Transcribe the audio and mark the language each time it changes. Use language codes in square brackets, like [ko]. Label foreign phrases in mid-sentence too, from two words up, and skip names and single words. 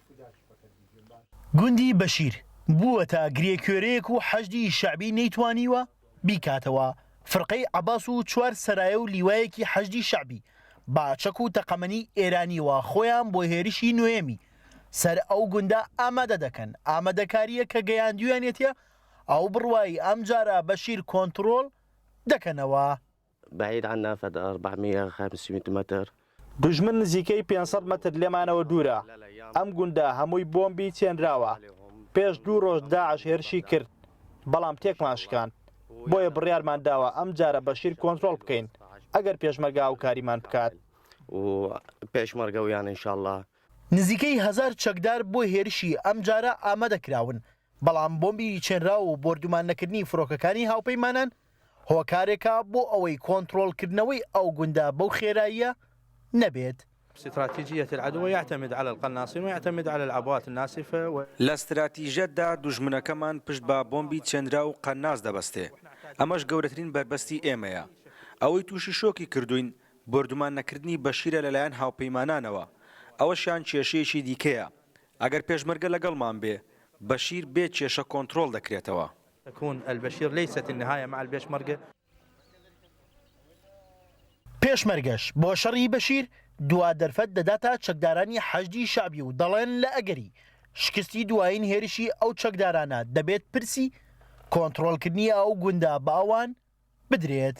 [ckb] گوندی بەشیر بووەتە گرێکوێرەیەک و حەشدی شەعبی نەیتوانیوە بیکاتەوە فرقەی عەباس و چوار سەرایە و لیوایەکی حەشدی شەعبی باچەک و تەقەمەنی ئێرانیوە خۆیان بۆ هێرشی نوێمی سەر ئەو گوندە ئامادە دەکەن ئامادەکاریە کە گەیاندویانێتە ئەو بڕوایی ئەم جارە بەشیر کۆنتڕۆڵ دەکەنەوە. [ar] بعيد عنا فد 400-500 متر. [ckb] دژمن نزیکەی 500 متر لێمانەوە دوورە. ئەم گوندە هەمووی بۆمبی چێنراوە. پێش 2 ڕۆژ داعش هێرشی کرد بەڵام تێکمان شکاند. بۆیە بڕیارمان داوە ئەم جارە بەشیر کۆنتڕۆڵ بکەین ئەگەر پێشمەرگا و کاریمان بکات و پێشمەرگە ویان ئینشاءڵڵا. نزیکەی 1000 چەکدار بۆ هێرشی ئەم جارە ئامادەکراون بەڵام بۆمبی چێنرا و بردومان نەکردنی فڕۆکەکانی هاوپەیمانان هۆکارێکە بۆ ئەوەی کۆنتڕۆڵکردنەوەی ئەو گوندە بەو خێراییە نەبێت. [ar] استراتيجية العدو يعتمد على القناصين ويعتمد على العبوات الناسفة [ckb] لاستراتيجيەتدا دوژمنەکەمان پشت بە بۆمبی چێنرا و قەناس دەبەستێ ئەمەش گەورەترین بربەستی ئێمەیە ئەوەی تووشی شۆکی کردوین بردومان نەکردنی بەشیرە لەلایەن هاوپەیمانانەوە ئەوەشیان کێشەیەکی دیکەیە ئەگەر پێشمەرگە لەگەڵمان بێ بەشیر بێ کێشە کۆنتڕۆڵ دەکرێتەوە. [ar] تكون البشير ليست النهاية مع البيشمركة. [ckb] پێشمەرگەش بۆ شەڕی بەشیر دوا دەرفەت دەداتە چەکدارانی حەشدی شەعبی و دەڵێن لە ئەگەری شکستی دوایین هێرشی ئەو چەکدارانە دەبێت پرسی کۆنتڕۆڵکردنی ئەو گوندە باوان بدرێت.